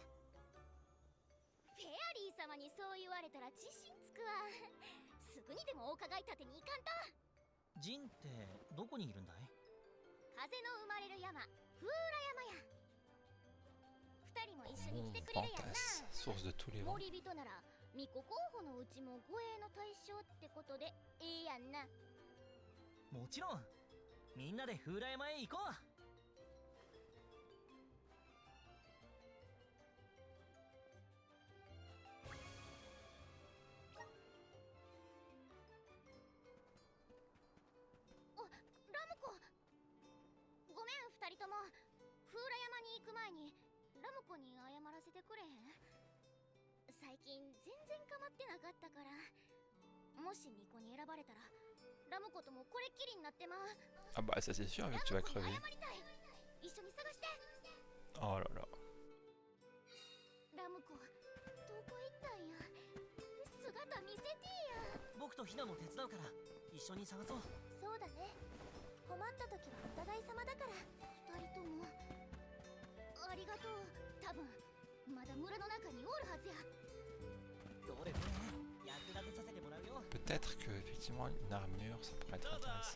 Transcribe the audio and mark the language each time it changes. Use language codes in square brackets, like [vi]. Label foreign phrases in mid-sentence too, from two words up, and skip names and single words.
[ja] フェアリー様にそう言われたら自信つくわ。すぐにでもお伺い立てに行かんと。ジンってどこにいるんだい？風の生まれる山、フーラ山や。二人も一緒に来てくれるやんな。 [fr] Source de tous les vents. [ja] 森人なら巫女候補のうちも護衛の対象ってことでええやんな。もちろん。みんなで風来山へ行こう。ラムコ、ごめん二人とも。フーラ山に行く前にラムコに謝らせてくれへん？最近全然構ってなかったから。もし巫女に選ばれたらラムコともこれっきりになってまう。 [fr] Ah bah ça c'est sûr vu que tu vas [ja] ラムコ [fr] crever. [ja] に謝りたい。一緒に探して。 [fr] Oh là là. [ja] ラムコどこ行ったんや。姿見せてや。僕とヒナも手伝うから一緒に探そう。そうだね。困った時はお互い様だから。二人ともありがとう。多分まだ村の中におるはずや。どれどれ、役立てさせてもらうよ。 [fr] Peut-être que effectivement une armure ça pourrait être intéressant.